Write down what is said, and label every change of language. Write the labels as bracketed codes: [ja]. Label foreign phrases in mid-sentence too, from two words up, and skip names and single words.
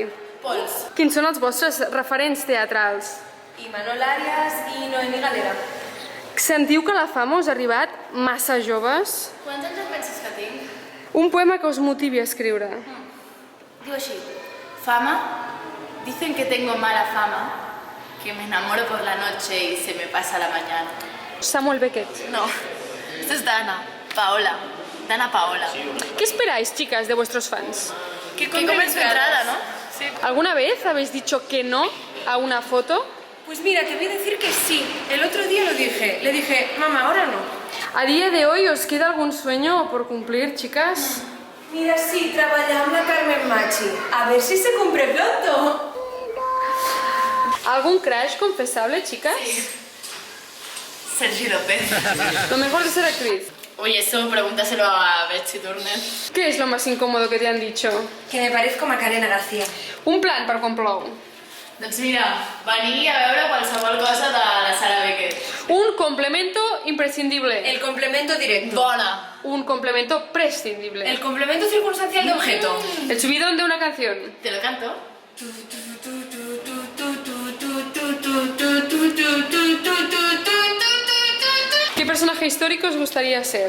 [ca] Pols. Quins són els vostres referents teatrals? Imanol Arias i Noemí Galera. Sentiu que la fama us ha arribat massa joves? Quants anys et penses que tinc? Un poema que us motivi a escriure. Diu així. Fama. [es] Dicen que tengo mala fama. Que me enamoro por la noche y se me pasa la mañana. Samuel Beckett. No. Esto es Dana. Paola. Dana Paola. ¿Qué esperáis, chicas, de vuestros fans? Que compren su entrada, ¿no? Sí. ¿Alguna vez habéis dicho que no a una foto? Pues mira, te voy a decir que sí. El otro día lo dije. Le dije, mamá, ahora no. ¿A día de hoy os queda algún sueño por cumplir, chicas? [ca] Mira, sí, treballar amb la Carmen Machi. [es] A ver si se cumple pronto. ¿Algún crush confesable, chicas? Sergi López. Lo mejor de ser actriz. Oye, eso pregúntaselo a Betsy Turner. ¿Qué es lo más incómodo que te han dicho? Que me parezco a Macarena García. [ca] Un plan per quan plou. Doncs mira, venir a veure qualsevol cosa de la Sara Beckett. [es] Un complemento imprescindible. El complemento directo. [ca] Bona. [es] Un complemento prescindible. El complemento circunstancial de objeto. El subidón de una canción. ¿Te lo canto? ¿Qué personaje histórico os gustaría ser?